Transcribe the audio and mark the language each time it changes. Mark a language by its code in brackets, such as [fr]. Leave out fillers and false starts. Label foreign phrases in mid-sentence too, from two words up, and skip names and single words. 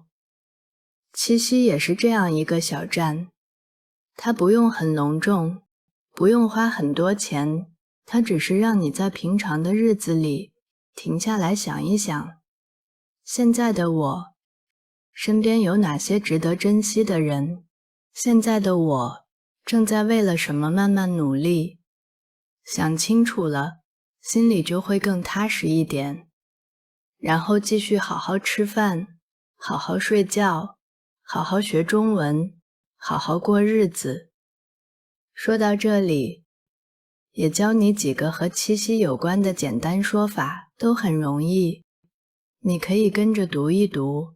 [zh] 七夕也是這樣一個小站，它不用很隆重，不用花很多錢，它只是讓你在平常的日子裡停下來想一想，現在的我，身邊有哪些值得珍惜的人？現在的我，正在為了什麼慢慢努力？想清楚了，心裡就會更踏實一點。然後繼續好好吃飯，好好睡覺，好好學中文，好好過日子。說到這裡，也教你幾個和七夕有關的簡單說法，都很容易，你可以跟着讀一讀。